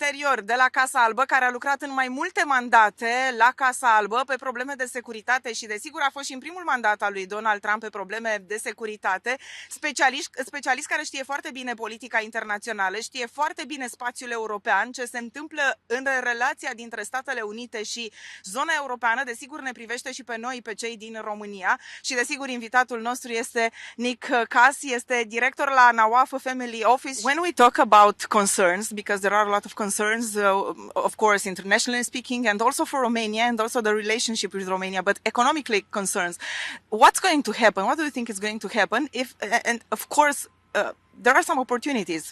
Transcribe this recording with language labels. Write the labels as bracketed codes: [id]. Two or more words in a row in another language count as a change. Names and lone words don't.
[ro] director de la Casa Albă care a lucrat în mai multe mandate la Casa Albă pe probleme de securitate și desigur a fost și în primul mandat al lui Donald Trump pe probleme de securitate, specialist care știe foarte bine politica internațională, știe foarte bine spațiul european, ce se întâmplă în relația dintre Statele Unite și zona europeană, desigur ne privește și pe noi, pe cei din România și desigur invitatul nostru este Nick Kass, este director la Nawaf Family Office. [en] When we talk about concerns, because there are a lot of concerns, of course, internationally speaking, and also for Romania, and also the relationship with Romania, but economically concerns, what's going to happen? What do you think is going to happen if, and of course, there are some opportunities.